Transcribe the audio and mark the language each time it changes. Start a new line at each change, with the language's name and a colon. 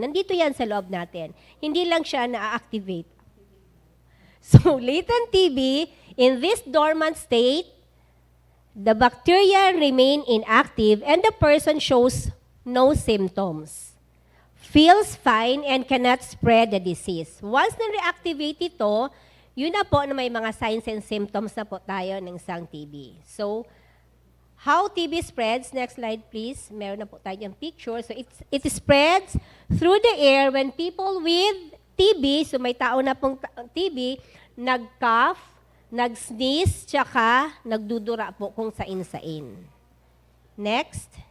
Filipino: Nandito yan sa loob natin. Hindi lang siya na-activate.
English: So, latent TB, in this dormant state, the bacteria remain inactive and the person shows no symptoms, feels fine, and cannot spread the disease.
Filipino: Once na-reactivate ito, yun na po na may mga
English: signs and symptoms
Filipino: na po tayo ng isang TB.
English: So, how TB spreads, next slide please.
Filipino: Meron na po tayo yung picture.
English: So, it spreads through the air when people with TB,
Filipino: so may tao na pong TB, nag-cough, nag-sneeze, tsaka nagdudura po kung sain-sain. Next.